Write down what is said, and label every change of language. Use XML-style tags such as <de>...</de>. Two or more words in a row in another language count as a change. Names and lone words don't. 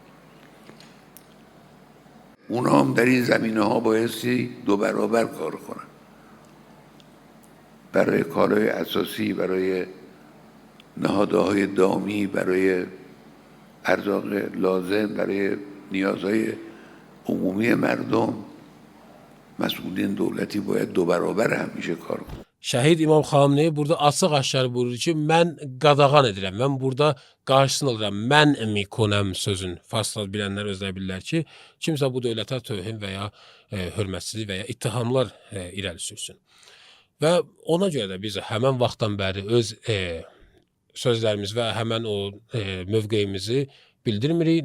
<fa>اونا هم در این زمینه ها بایستی 2 برابر کار کنن برای کارهای اساسی، برای نهادهای دامی، برای ارزاق لازم، برای نیازهای عمومی مردم. مسئولین دولتی باید 2 برابر همیشه کار کنن.</fa> <az>Şəhid İmam Xameneyi burada açıq-aşkar buyurur ki, mən qadağan edirəm, mən burada qarşısını alıram, mən mikonəm sözün. Farslar bilənlər özləri bilirlər ki, kimsə bu dövlətə tövhin və ya hörmətsizlik və ya ittihamlar irəli sürsün. Və ona görə də biz həmən vaxtdan bəri öz sözlərimiz və həmən o mövqeyimizi bildirmirik.</az>